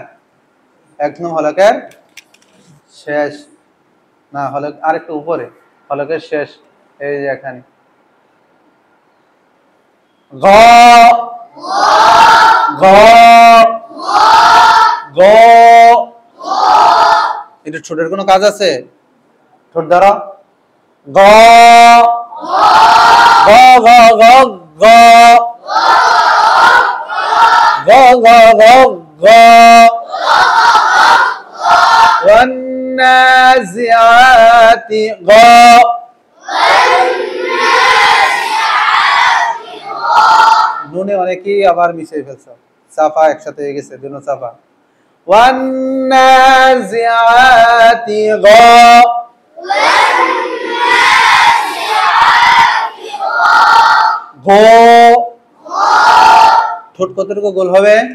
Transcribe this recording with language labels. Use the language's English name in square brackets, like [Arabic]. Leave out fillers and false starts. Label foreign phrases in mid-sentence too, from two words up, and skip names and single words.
[Bangla] একদম হলকের শেষ, না হলক আরেকটু উপরে, হলকের শেষ, এই যে এখানে। গ গ গ, এটা ঠোঁটের কোনো কাজ আছে? ঠোঁট ধরো। গ গ গ গ গ গ গ গ গ, [Arabic] والنازعات [Bangla] গ, নুনে অনেকেই আবার মিশিয়ে ফেলছো, চাপা একসাথে হয়ে গেছে, দুনো চাপা। [Arabic] والنازعات [Bangla] গ, গো, ঠোঁট কতটুকু গোল হবে?